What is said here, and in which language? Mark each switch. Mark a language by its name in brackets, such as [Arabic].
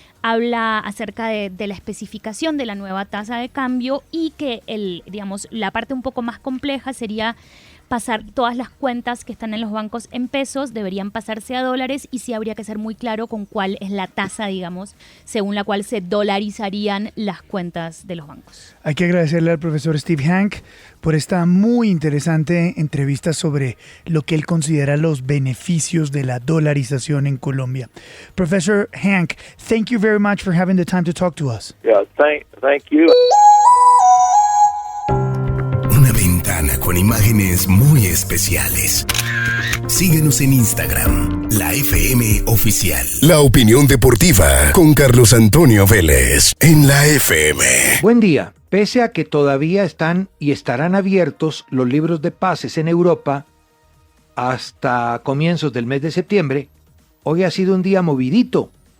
[Spanish] Habla acerca de la especificación de la nueva tasa de cambio y que la parte un poco más compleja sería pasar todas las cuentas que están en los bancos en pesos, deberían pasarse a dólares y sí habría que ser muy claro con cuál es la tasa, digamos, según la cual se dolarizarían las cuentas de los bancos. Hay que agradecerle al profesor Steve Hank por esta muy interesante entrevista sobre lo que él considera los beneficios de la dolarización en Colombia. [English] Professor Hank, thank you very much for having the time to talk to us. Yeah, thank you. [Spanish] Una ventana con imágenes muy especiales. Síguenos en Instagram, La FM Oficial. La opinión deportiva con Carlos Antonio Vélez en La FM. Buen día. Pese a que todavía están y estarán abiertos los libros de pases en Europa hasta comienzos del mes de septiembre, hoy ha sido un día movidito.